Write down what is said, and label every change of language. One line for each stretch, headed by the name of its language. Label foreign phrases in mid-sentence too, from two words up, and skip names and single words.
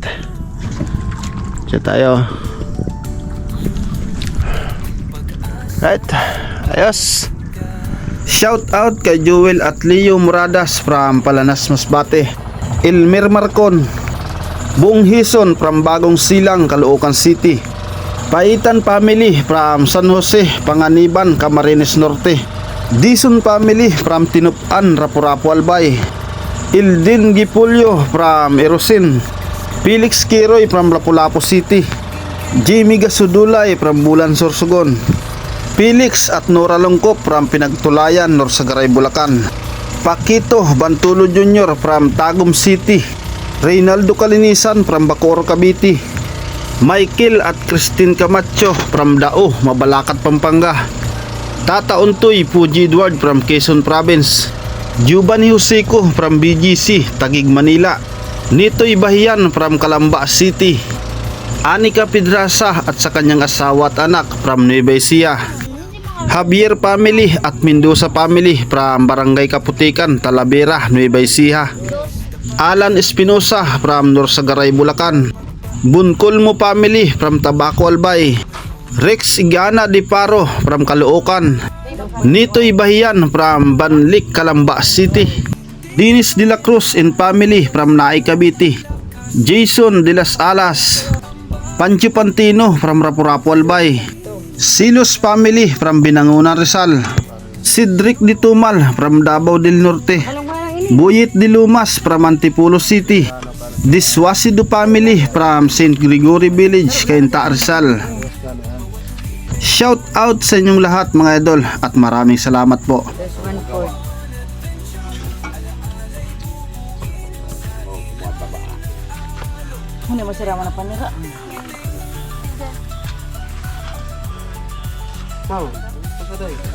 Filipino: Diyan tayo. Right. Ayos.
English: Shout out
Filipino: kay Joel at Leo Moradas from Palanas, Masbate. Elmer Marcon, Buong Hison from Bagong Silang, Caloocan City. Paitan family from San Jose, Panganiban, Camarines Norte. Dison family from Tinupan, Rapu-Rapu Albay. Ildin Gipulyo from Erosin. Felix Kiroy from Lapu-Lapu City. Jamie Gasudulay from Bulan Sorsogon. Felix at Nora Longkop from Pinagtulayan, Norsagaray, Bulacan. Paquito Bantulo Jr. from Tagum City. Reynaldo Kalinisan from Bacoor, Cavite. Michael at Christine Camacho from Dao, Mabalacat, Pampanga. Tata Untoy Puji Edward from Quezon Province. Giovanni Joseco from BGC, Taguig, Manila. Nitoy Bahian from Calamba City. Anika Pedrasa at sa kanyang asawa at anak from Nueva Ecija. Javier family at Mendoza family from Barangay Kaputikan, Talavera, Nueva Ecija. Alan Espinosa from Norsagaray, Bulacan. Buncolmo family from Tabaco, Albay. Rex Igana Di Paro from Caloocan. Nitoy Bahian from Banlik, Calamba City. Dennis De La Cruz
English: and family from
Filipino: Naay, Cavite. Jason De Las Alas. Pancho Pantino from Rapu-Rapu Albay. Silos family from Binangunan, Rizal. Cedric Di Tumal from Davao del Norte. Buyit Di Lumas from Antipolo City. Diswasido family from St. Gregory Village, Cainta, Rizal.
English: Shout out
Filipino: sa inyong lahat mga idol at maraming salamat po. Hindi mo sira na panira. Wow, pasaday.